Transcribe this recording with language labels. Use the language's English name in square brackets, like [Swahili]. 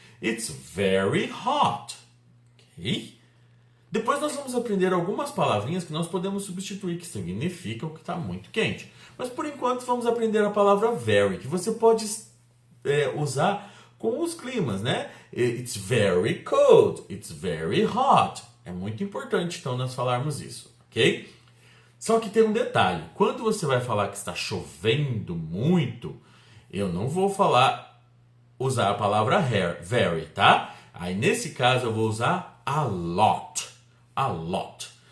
[English] It's very hot. [Portuguese] Ok? Depois nós vamos aprender algumas palavrinhas que nós podemos substituir, que significam que está muito quente. Mas por enquanto vamos aprender a palavra very, que você pode usar com os climas, né? [English] It's very cold, it's very hot. [Portuguese] É muito importante, então, nós falarmos isso, ok? Só que tem um detalhe. Quando você vai falar que está chovendo muito, eu não vou usar a palavra very, tá? Aí, nesse caso, eu vou usar a lot. A lot.